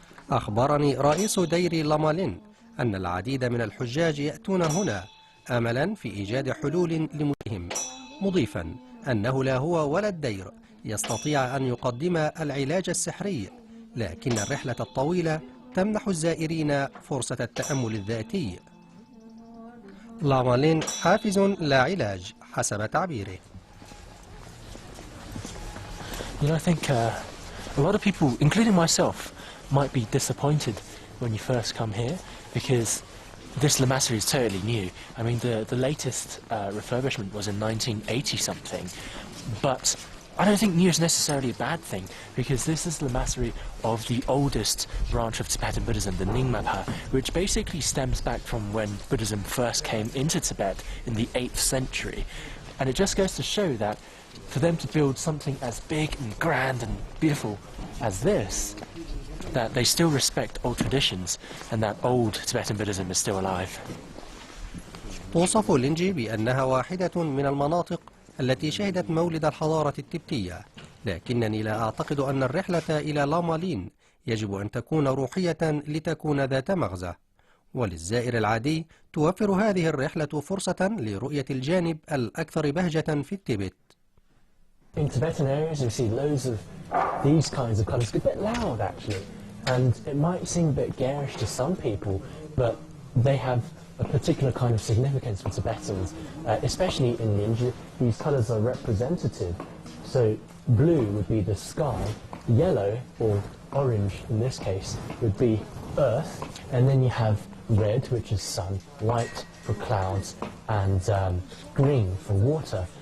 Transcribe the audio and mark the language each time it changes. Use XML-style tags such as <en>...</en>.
<ar>أخبرني رئيس دير لامالين أن العديد من الحجاج يأتون هنا أملا في إيجاد حلول لمشكلتهم، مضيفا أنه لا هو ولا الدير يستطيع أن يقدم العلاج السحري، لكن الرحلة الطويلة تمنح الزائرين فرصة التأمل الذاتي. لامالين حافز لا علاج حسب تعبيره.</ar> <en>You know, I think a lot of people, including myself, might be disappointed when you first come here because this lamassery is totally new. I mean, the latest refurbishment was in 1980 something, but I don't think new is necessarily a bad thing because this is the lamassery of the oldest branch of Tibetan Buddhism, the Nyingmapa, which basically stems back from when Buddhism first came into Tibet in the 8th century. And it just goes to show that for them to build something as big and grand and beautiful as this, that they still respect old traditions and that old Tibetan Buddhism is still alive.</en> <ar>توصف لينجي بأنها واحدة من المناطق التي شهدت مولد الحضارة التبتية، لكنني لا أعتقد أن الرحلة إلى لامالين يجب أن تكون روحية لتكون ذات مغزى، وللزائر العادي توفر هذه الرحلة فرصة لرؤية الجانب الأكثر بهجة في التبت.</ar> <en>In Tibetan areas, you see loads of these kinds of colours. It's a bit loud, actually, and it might seem a bit garish to some people, but they have a particular kind of significance for Tibetans, especially in India. These colours are representative. So blue would be the sky, yellow or orange in this case would be earth, and then you have red, which is sun, white for clouds, and green for water.</en>